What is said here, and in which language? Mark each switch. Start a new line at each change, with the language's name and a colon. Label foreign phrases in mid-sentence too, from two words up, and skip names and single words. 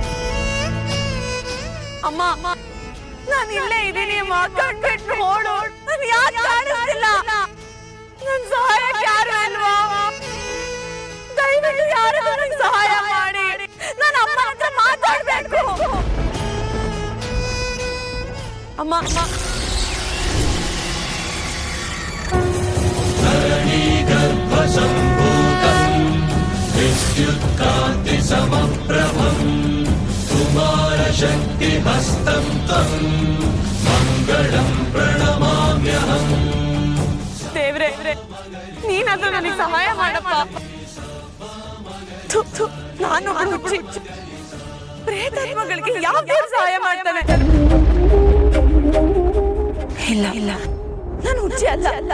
Kannada: ಅಮ್ಮ ನಾನು ಇಲ್ಲೇ ಇದ್ದೀನಿ ಅಮ್ಮ, ಕಣ್ಬಿಟ್ಟು ನೋಡು. ನಾನು ಯಾಕೆ ಕಾಣಿಸ್ತಿಲ್ಲ? ನನ್ ಸಹಾಯಕ್ಕೆ ಯಾರು ಅಲ್ವಾ? ದಯವಿಟ್ಟು ಯಾರು ನನಗೆ ಸಹಾಯ ಮಾಡಿ. ನಾನು ಅಮ್ಮ ಹತ್ರ ಮಾತಾಡ್ಬೇಕು. ಅಮ್ಮ
Sanskrit: विद्युत्कान्ति समप्रभं कुमार शक्ति हस्तं त्वं मंगलं प्रणमाम्यहं.
Kannada: ದೇವ್ರೆ, ನೀನಾದ್ರೂ ನನಗೆ ಸಹಾಯ ಮಾಡಪ್ಪ. ನಾನು ಪ್ರೇತಾತ್ಮಗಳಿಗೆ ಯಾವ ದೇವ್ರು ಸಹಾಯ ಮಾಡ್ತಾನೆ? ಇಲ್ಲ ನಾನು ಹುಚ್ಚಿ ಅಲ್ಲ.